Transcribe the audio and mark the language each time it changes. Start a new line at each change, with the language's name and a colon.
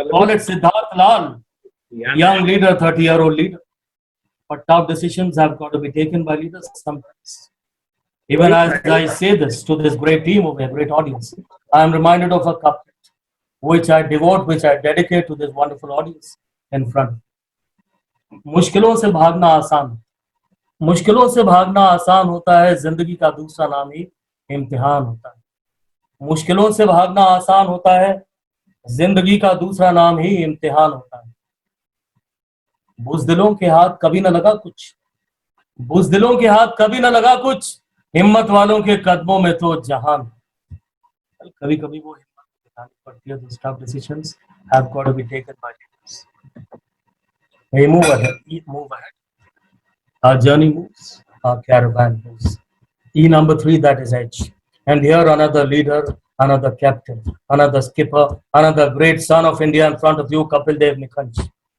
English: Call it Siddharth Lal, young leader, 30-year-old leader. But tough decisions have got to be taken by leaders sometimes. Even as I say this to this great team of a great audience, I am reminded of a couplet which I devote, which I dedicate to this wonderful audience in front.
Hindi: मुश्किलों से भागना आसान, मुश्किलों से भागना आसान होता है, जिंदगी का दूसरा नाम ही इम्तिहान होता है। मुश्किलों से भागना आसान होता है, जिंदगी का दूसरा नाम ही इम्तिहान होता है। बुज़दिलों के हाथ कभी न लगा कुछ, बुज़दिलों के हाथ कभी न लगा कुछ, हिम्मत वालों के कदमों में तो जहान। कभी कभी वो हिम्मत दिखानी पड़ती है।
English: Those tough decisions have got to be taken by leaders. We move ahead. Move ahead. Our journey moves. Our caravan moves. E number 3, that is H. And here another leader, another captain, another skipper, another great son of India in front of you, Kapil Dev Nikhanj.